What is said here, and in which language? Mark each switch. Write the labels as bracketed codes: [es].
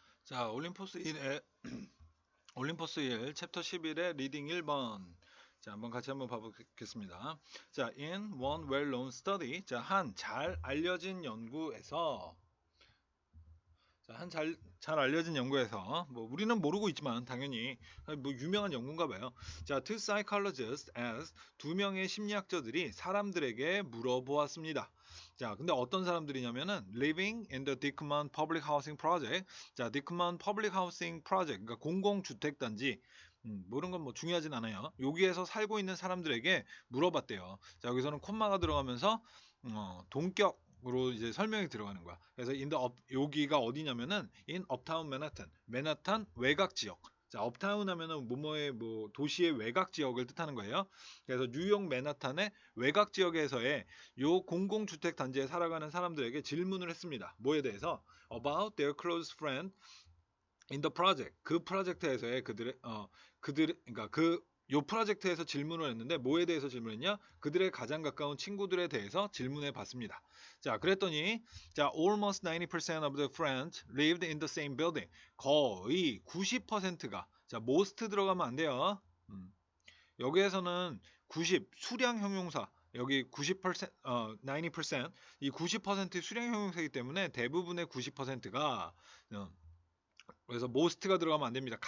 [ko] 자, 올림포스 1의 올림포스 1 챕터 11의 리딩 1번. 자, 한번 같이 한번 봐보겠습니다. [en] 자, in one well-known study. [ko] 자, 한 잘 알려진 연구에서 잘 알려진 연구에서 뭐 우리는 모르고 있지만 당연히 뭐 유명한 연구인가 봐요. 자, [en] two psychologists as [ko] 두 명의 심리학자들이 사람들에게 물어보았습니다. 자, 근데 어떤 사람들이냐면은 [en] living in the Dickman Public Housing Project. [ko] 자, Dickman Public Housing Project, 그러니까 공공주택 단지. 모르는 건 뭐 중요하진 않아요. 여기에서 살고 있는 사람들에게 물어봤대요. 자, 여기서는 콤마가 들어가면서 동격으로 이제 설명이 들어가는 거야. 그래서 여기가 어디냐면은 [en] in uptown Manhattan, [ko] 맨하탄 외곽 지역. 자, 업타운 하면은 뭐뭐의 뭐 도시의 외곽 지역을 뜻하는 거예요. 그래서 뉴욕 맨하탄의 외곽 지역에서의 요 공공주택 단지에 살아가는 사람들에게 질문을 했습니다. 뭐에 대해서? [en] About their close friend in the project. [ko] 그 프로젝트에서의 그러니까 요 프로젝트에서 질문을 했는데 뭐에 대해서 질문했냐? 그들의 가장 가까운 친구들에 대해서 질문해 봤습니다. 자, 그랬더니 자, [en] almost 90% of the friends lived in the same building. [ko] 거의 90%가 자, most 들어가면 안 돼요. 여기에서는 90 수량 형용사 여기 90% 90%이 90% 수량 형용사이기 때문에 대부분의 90%가 그래서 most가 들어가면 안 됩니다.